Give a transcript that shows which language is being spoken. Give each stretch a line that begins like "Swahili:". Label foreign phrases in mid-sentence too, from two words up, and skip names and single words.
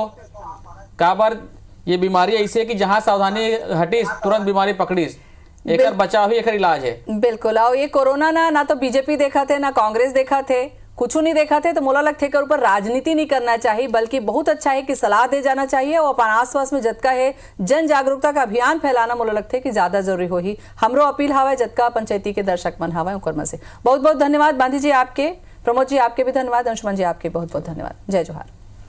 Chhattisgarhi: काबर ये बीमारी ऐसी है कि जहाँ सावधानी हटी तुरंत बीमारी पकड़ी, एक बचाव ही एक इलाज है। बिल्कुल। और ये कोरोना ना तो बीजेपी देखा थे ना कांग्रेस देखा थे, कुछ नहीं देखा थे, तो मोला लगते के ऊपर राजनीति नहीं करना चाहिए, बल्कि बहुत अच्छा है कि सलाह दे जाना चाहिए और अपन आसपास में जतका है जन जागरूकता का अभियान फैलाना मोला लगते कि ज्यादा जरूरी हो ही। हमरो अपील हवा जतका पंचायती के दर्शक मन हवा ओकर में से बहुत बहुत धन्यवाद बांधी जी आपके, प्रमोद जी आपके भी धन्यवाद, अंशुमन जी आपके बहुत बहुत धन्यवाद। जय जोहार।